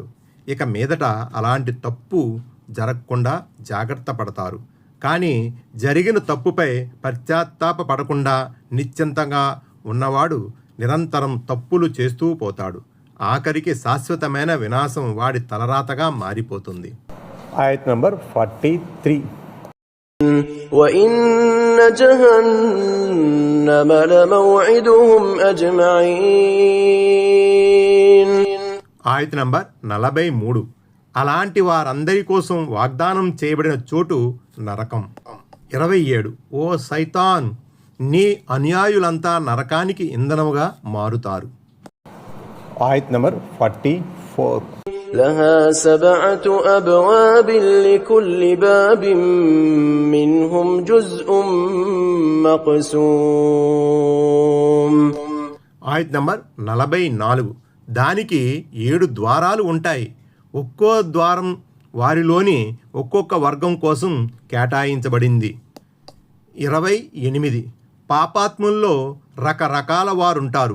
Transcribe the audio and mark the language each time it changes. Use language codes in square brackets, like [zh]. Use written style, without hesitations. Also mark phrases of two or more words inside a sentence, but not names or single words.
[te] ఇక మీదట అలాంటి తప్పు జరగకుండా జాగ్రత్త పడతారు. కానీ జరిగిన తప్పుపై పశ్చాత్తాప పడకుండా నిశ్చింతగా ఉన్నవాడు నిరంతరం తప్పులు చేస్తూ పోతాడు. ఆఖరికి శాశ్వతమైన వినాశం వాడి తలరాతగా మారిపోతుంది. ఆయత్ నంబర్ 43. [ar] وإن جهنم لموعدهم أجمعين. [te] ఆయత్ నంబర్ 43. అలాంటి వారందరి కోసం వాగ్దానం చేయబడిన చోటు నరకం. 27. ఓ సైతాన్, నీ అనుయాయులంతా నరకానికి ఇంధనముగా మారుతారు. ఆయత్ నంబర్ 44. [ar] لها 7 أبواب لكل باب منهم جزء مقسوم. [te] ఆయత్ నంబర్ 44. దానికి 7 ద్వారాలు ఉంటాయి. ఒక్కో ద్వారం వారిలోని ఒక్కొక్క వర్గం కోసం కేటాయించబడింది. 28. పాపాత్ముల్లో రకరకాల వారుంటారు.